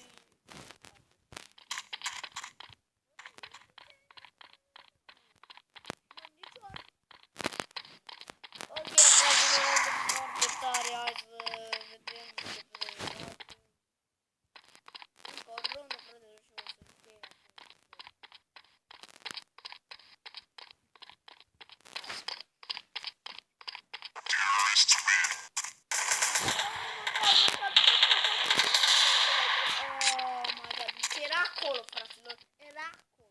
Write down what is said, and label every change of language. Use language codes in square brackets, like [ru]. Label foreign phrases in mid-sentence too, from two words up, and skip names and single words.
[ro] Ok, dragilor, foarte tare, hai să vedem ce prezentație. Încă o rundă, frate, și o să încheie acest. [en] Oh my god, [ro] deci era acolo, fraților, era acolo.